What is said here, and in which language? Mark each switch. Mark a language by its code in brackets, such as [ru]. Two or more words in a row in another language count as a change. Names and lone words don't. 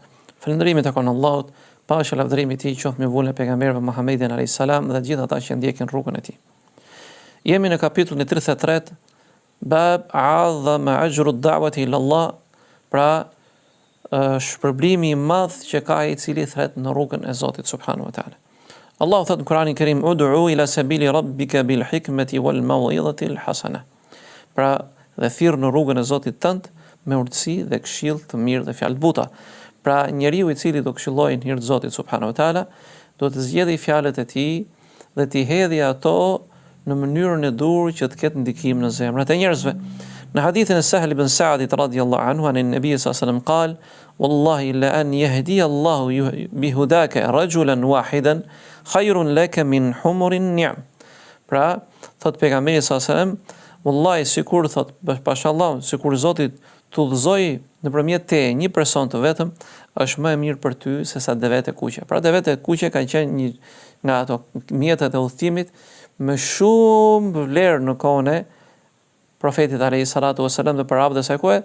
[sq] Falëndërimi takon Allahut, paqja lavdërimi i tij qoftë mbi vullën e pejgamberëve Muhammedin [ar] عليه السلام [sq] dhe gjithë ata që ndjekin rrugën e tij. Jemi në kapitullin e 33, [ar] باب عظم أجر الدعوة إلى الله, [sq] pra shpërblimi i madh që ka ai i cili thret në rrugën e Zotit [ar] سبحانه وتعالى. [sq] Allahu thot në Kur'anin Kerim: [ar] "ادع إلى سبيل ربك بالحكمة والموعظة الحسنة." [sq] Pra dhe thirr në rrugën e Zotit tënd me urtësi dhe këshill të mirë dhe fjalë të buta. Pra njeriu i cili do këshillojë në hir të Zotit [ar] سبحانه وتعالى, [sq] do të zgjedhë fjalët e tij dhe t'i hedhë ato në mënyrën e dur që të ketë ndikim në zemrat e njerëzve. Në hadithin e Sahel ibn Sa'dit [ar] رضي الله عنه عن النبي صلى الله عليه وسلم قال والله لأن يهدي الله بهداك رجلا واحدا خير لك من حمر النعم." [sq] Pra thot pejgamberi [ar] صلى الله عليه وسلم: [sq] "Wallahi, sikur thot, pashallahu, sikur Zoti t'udhëzoi nëpërmjet teje një person të vetëm, është më e mirë për ty se sa devet e kuqe." Pra devet e kuqe kanë qenë një nga ato mjetet e udhëtimit me shumë vlerë në kohën e profetit [ar] عليه الصلاة والسلام [sq] dhe për arabët e saj kohe.